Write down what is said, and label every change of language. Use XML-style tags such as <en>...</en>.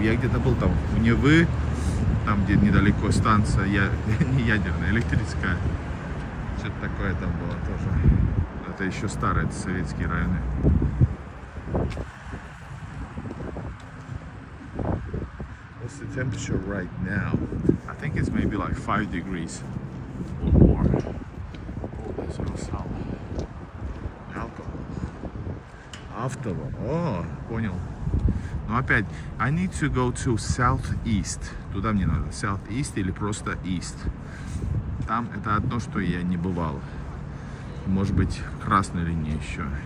<ru>Я где-то был там в Невы, там где недалеко станция, не ядерная, электрическая. Что-то такое там было тоже. Это еще старые, это советские районы.</ru> <en>What's the temperature right now? I think it's maybe like 5 degrees or more. Oh, there's also alcohol.</en> <ru>Автовал. О, понял. Но опять,</ru> <en>I need to go to southeast.</en> <ru>Туда мне надо.</ru> <en>Southeast</en> <ru>или просто</ru> <en>east.</en> <ru>Там это одно, что я не бывал. Может быть, красной линии еще.</ru>